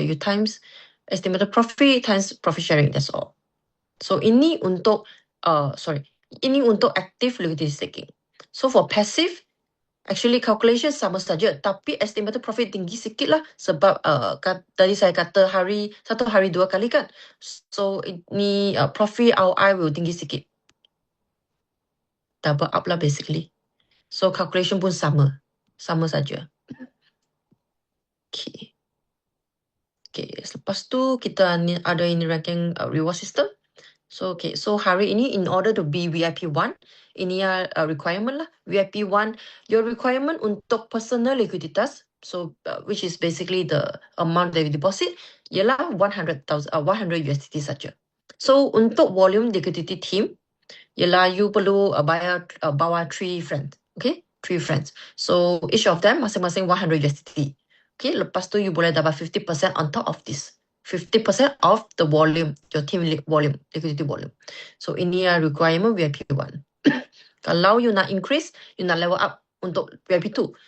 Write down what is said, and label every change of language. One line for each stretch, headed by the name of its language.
English: You times estimated profit times profit sharing, that's all.
Malay: So ini untuk ini untuk
English: active liquidity staking. So for passive, actually
Malay: calculation sama saja, tapi
English: estimated profit
Malay: tinggi sikit lah sebab tadi saya kata satu hari 2 kali kan.
English: So
Malay: ini
English: profit ROI will
Malay: tinggi sikit.
English: Double up lah basically.
Malay: So calculation pun sama saja. Okay. Selepas tu kita ada ini ranking reward system.
English: So
Malay: hari ini
English: in order to be VIP1, ini requirement lah. VIP1, your requirement
Malay: untuk personal liquiditas,
English: so which is basically the amount that you deposit,
Malay: ialah
English: 100 USDT saja.
Malay: So untuk volume liquidity team, ialah you perlu bawa 3 friends.
English: Okay, 3 friends.
Malay: So each of them masing-masing 100 USDT.
English: Okay,
Malay: lepas tu
English: you
Malay: boleh dapat
English: 50% on top of this. 50% of the volume, your team volume, liquidity volume.
Malay: So ini requirement VIP 1. Kalau you nak increase,
English: you nak level up
Malay: untuk VIP 2.